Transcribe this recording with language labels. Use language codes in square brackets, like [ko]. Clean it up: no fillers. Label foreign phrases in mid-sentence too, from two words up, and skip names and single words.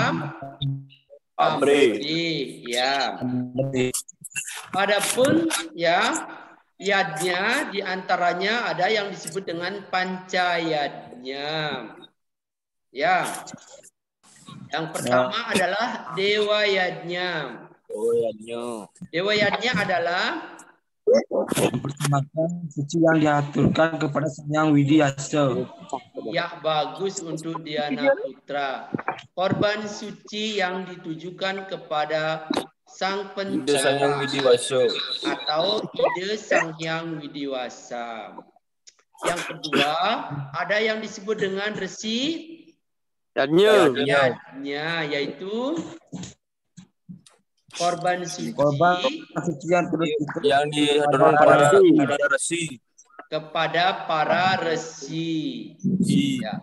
[id] Pamrih. pamrih. Ya. Adapun ya yadnya diantaranya ada yang disebut dengan pancayadnya. Ya. Yang pertama adalah dewa yadnya. Oh ya. Dewa yadnya adalah mempersembahkan suci yang diaturkan kepada Sang Hyang Widiasa. ya bagus untuk Diana Putra. Korban suci yang ditujukan kepada Sang Ide Sang Hyang Pencipta Widiwasa. atau ide Sang Hyang Widiwasa. Yang kedua, ada yang disebut dengan resi Yadnya. yaitu korban suci Korban suci yang tulus Yang dihaturkan kepada resi. kepada para resi. Ya.